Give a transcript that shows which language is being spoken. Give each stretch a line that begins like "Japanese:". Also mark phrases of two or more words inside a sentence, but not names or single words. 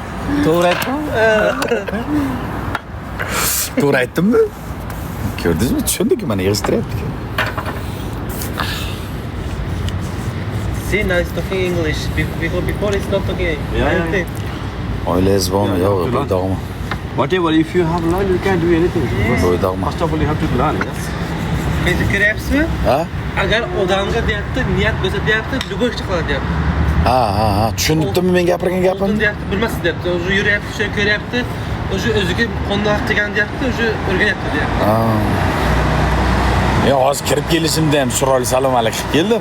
Uzbek: To'g'ri aytdim. To'g'ri aytdimmi? Ko'rdingizmi? Tushundingmi? Mana yig'ishtiryapti.
English: See, now it's talking English. Before it's not talking anything.
Uzbek: Oilangiz bormi? Yo'q, bo'ydog'mi?
English: Whatever, if you have learned, you can do anything.
Uzbek: Bo'ydog'mi?
English: First of all, you have to learn. Yes.
Uzbek: Meni ko'ryapsizmi? Ha? Agar odamga deyapti, niyat bo'lsa deyapti, любой ishni qiladi deyapti. Ha. Tushundingmi men gapirgan gapimni? Deyapti, bilmassiz deyapti. O'zi yuryapti, shuni ko'ryapti. O'zi o'ziga qondoq qilgan deyapti, o'zi o'rganyapti deyapti. Yo, hozir kirib kelishimda ham chiroyli salom alaykum keldim.